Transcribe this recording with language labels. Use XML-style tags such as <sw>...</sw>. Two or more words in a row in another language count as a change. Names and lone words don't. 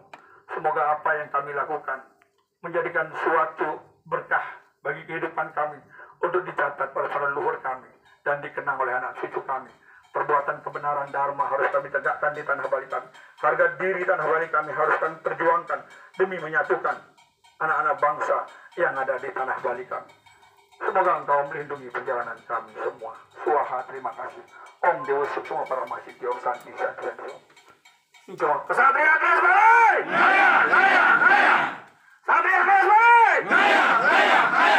<id>Semoga apa yang kami lakukan menjadikan suatu berkah bagi kehidupan kami untuk dicatat oleh para leluhur kami dan dikenang oleh anak cucu kami. Perbuatan kebenaran dharma harus kami tegakkan di tanah Bali kami. Harga diri tanah Bali kami harus kami perjuangkan demi menyatukan anak-anak bangsa yang ada di tanah Bali kami. Semoga Engkau melindungi perjalanan kami semua. Swaha, terima kasih.</id> <sa>Om Dewa Suksuma Paramasi Tiong Santi Satria.</sa> <id>Kesatria Kelas Bali! Jaya! Jaya! Jaya! Satria Kelas Bali! Jaya! Jaya! Jaya!</id>